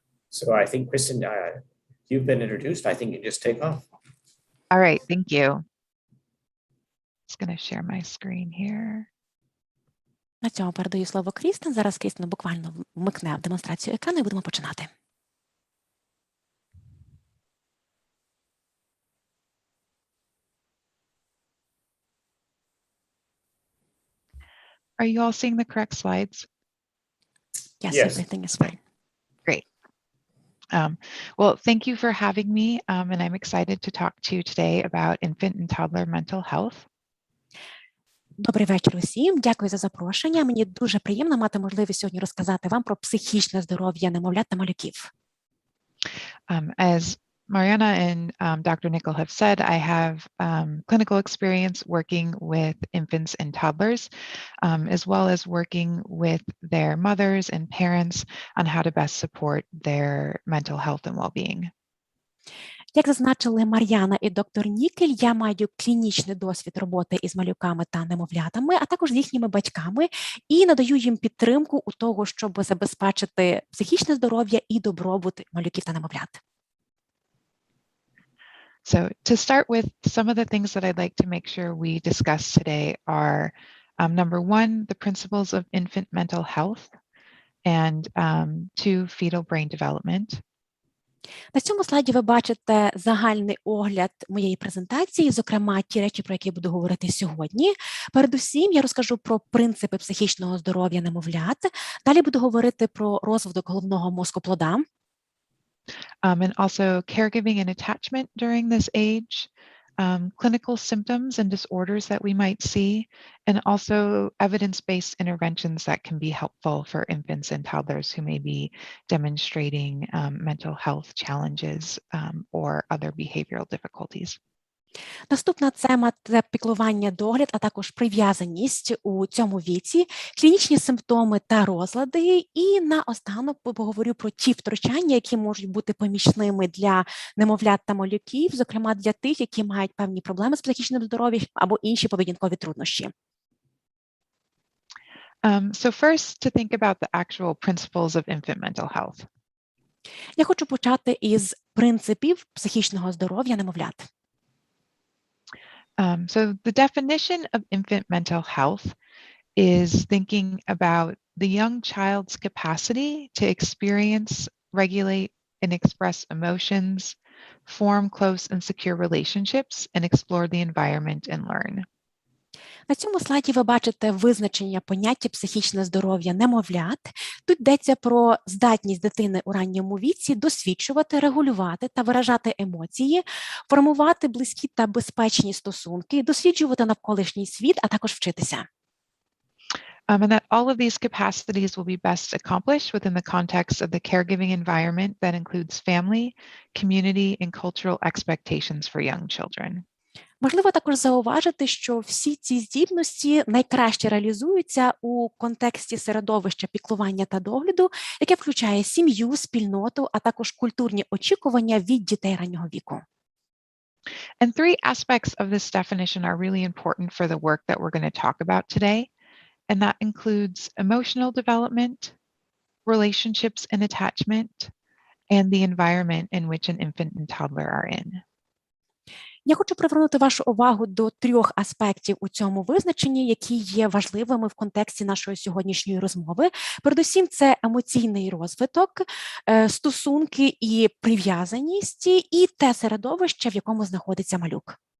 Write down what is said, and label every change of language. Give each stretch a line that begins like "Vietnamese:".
English: So I think, Kristen, you've been introduced. I think you just take off. All right, thank you. Just going to share my screen here.
Ukrainian: На цьому передаю слово Крістен. Зараз Крістен буквально вмикне демонстрацію екрану і будемо починати.
English: Are you all seeing the correct slides? Yes, Yes. everything is fine. Great. Well, thank you for having me, and I'm excited to talk to you today about infant and toddler mental health.
Ukrainian: Добрий вечір усім. Дякую за запрошення. Мені дуже приємно мати можливість сьогодні розказати вам про психічне здоров'я немовлят та малюків.
English: As Mariana and Dr. Nickel have said, I have clinical experience working with infants and toddlers, as well as working with their mothers and parents on how to best support their mental health and well-being.
Ukrainian: Як зазначили Мар'яна і доктор Нікель, я маю клінічний досвід роботи із малюками та немовлятами, а також з їхніми батьками, і надаю їм підтримку у того, щоб забезпечити психічне здоров'я і добробут малюків та немовлят.
English: So to start with, some of the things that I'd like to make sure we discuss today are, number one, the principles of infant mental health, and two, fetal brain development.
Ukrainian: На цьому слайді ви бачите загальний огляд моєї презентації, зокрема ті речі, про які я буду говорити сьогодні. Передусім, я розкажу про принципи психічного здоров'я немовлят. Далі буду говорити про розвиток головного мозку плода.
English: And also caregiving and attachment during this age, clinical symptoms and disorders that we might see, and also evidence-based interventions that can be helpful for infants and toddlers who may be demonstrating mental health challenges or other behavioral difficulties.
Ukrainian: Наступна тема – це піклування, догляд, а також прив'язаність у цьому віці, клінічні симптоми та розлади. І наостанок поговорю про ті втручання, які можуть бути помічними для немовлят та малюків, зокрема для тих, які мають певні проблеми з психічним здоров'ям або інші поведінкові труднощі.
English: So first, to think about the actual principles of infant mental health.
Ukrainian: Я хочу почати із принципів психічного здоров'я немовлят.
English: So the definition of infant mental health is thinking about the young child's capacity to experience, regulate, and express emotions, form close and secure relationships, and explore the environment and learn.
Ukrainian: На цьому слайді ви бачите визначення поняття психічне здоров'я немовлят. Тут йдеться про здатність дитини у ранньому віці досліджувати, регулювати та виражати емоції, формувати близькі та безпечні стосунки, досліджувати навколишній світ, а також вчитися.
English: And that all of these capacities will be best accomplished within the context of the caregiving environment that includes family, community, and cultural expectations for young children.
Ukrainian: Важливо також зауважити, що всі ці здібності найкраще реалізуються у контексті середовища піклування та догляду, яке включає сім'ю, спільноту, а також культурні очікування від дітей раннього віку.
English: And three aspects of this definition are really important for the work that we're going to talk about today, and that includes emotional development, relationships and attachment, and the environment in which an infant and toddler are in.
Ukrainian: Я хочу привернути вашу увагу до трьох аспектів у цьому визначенні, які є важливими в контексті нашої сьогоднішньої розмови. Передусім, це емоційний розвиток, стосунки і прив'язаність, і те середовище, в якому знаходиться малюк.